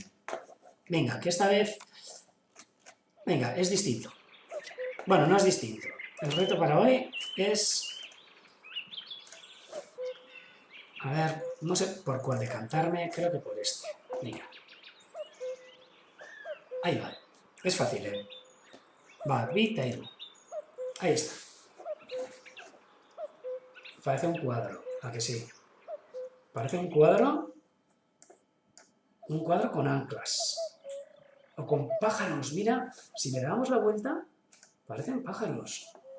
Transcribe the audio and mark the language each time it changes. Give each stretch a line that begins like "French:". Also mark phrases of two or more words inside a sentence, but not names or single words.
Spanish: Venga, que esta vez... Venga, es distinto. Bueno, no es distinto. El reto para hoy es... A ver, no sé por cuál decantarme, creo que por este. Venga. Ahí va. Es fácil,
Basque: ¿eh? Bat, bi, eta hiru.
Spanish: Ahí está. Parece un cuadro, ¿a que sí? Parece un cuadro con anclas. O con pájaros. Mira, si le damos la vuelta, parecen pájaros.